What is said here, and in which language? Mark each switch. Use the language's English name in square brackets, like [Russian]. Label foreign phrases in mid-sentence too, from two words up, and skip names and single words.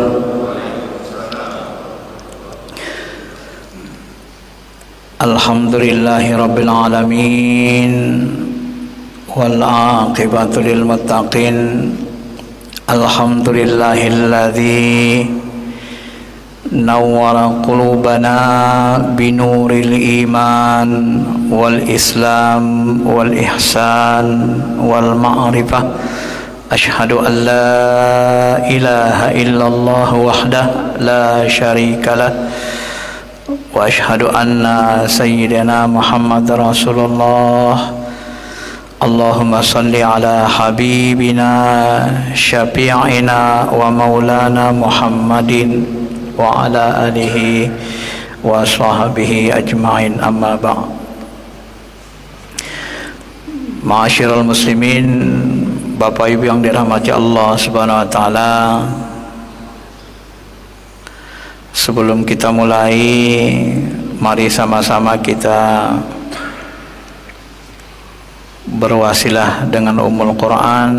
[Arabic] الحمد لله رب العالمين والعاقبة للمتقين. الحمد لله الذي نور قلوبنا بنور الإيمان والإسلام والإحسان والمعرفة. أشهد أن لا إله إلا الله وحده لا شريك له وأشهد أن سيدنا محمد رسول الله. اللهم صل على حبيبنا شفيعنا ومولانا محمد وعلى آله وصحبه أجمعين أما بعد. معاشر المسلمين, [Indonesian] Bapak Ibu yang dirahmati Allah [Arabic] سبحانه وتعالى, [Indonesian] sebelum kita mulai, mari sama-sama kita berwasilah dengan Ummul Quran.